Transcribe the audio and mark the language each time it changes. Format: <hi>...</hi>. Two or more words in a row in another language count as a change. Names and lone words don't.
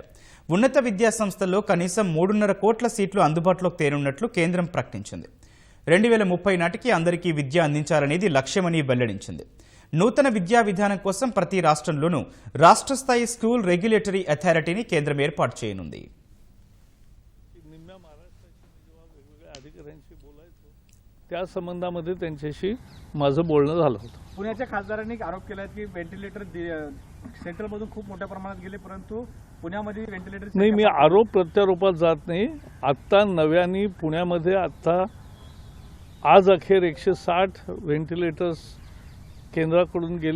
<te>ఉన్నత విద్యా సంస్థల్లో కనీసం 3.5 కోట్ల సీట్లు అందుబాటులోకి తేనున్నట్లు కేంద్రం ప్రకటించింది. 2030 నాటికి అందరికీ విద్య అందించాలనేది లక్ష్యమని వెల్లడించింది. నూతన విద్యా విధానం కోసం ప్రతి రాష్ట్రంలోనూ రాష్ట్ర స్థాయి</te> <en>school regulatory authority</en> <te>కేంద్రం ఏర్పాటు చేయనుంది.</te> <mr>त्या संबंधामध्ये त्यांच्याशी माझं बोलणं झालं होतं. पुण्याच्या खासदारांनी आरोप केला की व्हेंटिलेटर सेंट्रलमधून खूप मोठ्या प्रमाणात गेले, परंतु पुण्यामध्ये व्हेंटिलेटर नाही, मी आरोप प्रत्यारोपात जात नाही. आत्ता नव्याने पुण्यामध्ये आत्ता आज अखेर 160 व्हेंटिलेटर्स केंद्राकडून गेले.</mr>